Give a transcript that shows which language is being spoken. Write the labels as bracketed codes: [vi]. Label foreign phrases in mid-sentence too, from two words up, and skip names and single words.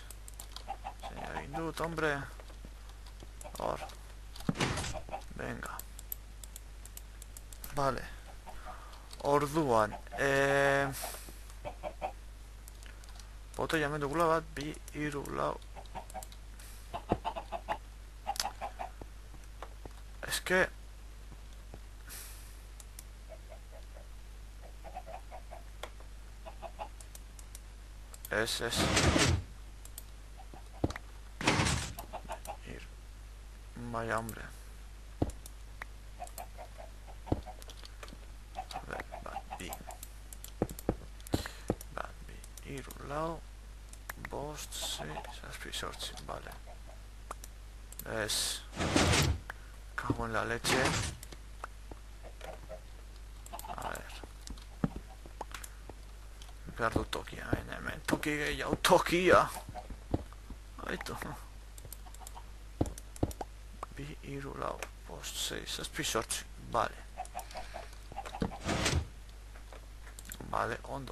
[eu] Egin dut, hombre. Hor. [es] Venga. Vale. [eu] Orduan. Botoi hemen dugula bat, 2, 3, 4. [es] Es que... Es... Vaya hombre. A ver, [eu] bat bi, hiru, lau, bost, sei, zazpi, zortzi, [es] vale. Es... Cago en la leche. A ver. [eu] Behar dut tokia, hemen toki gehiago, tokia! Aitu. 2, 3, 4, 5, 6, zazpi, zortzi, vale. Vale, ondo.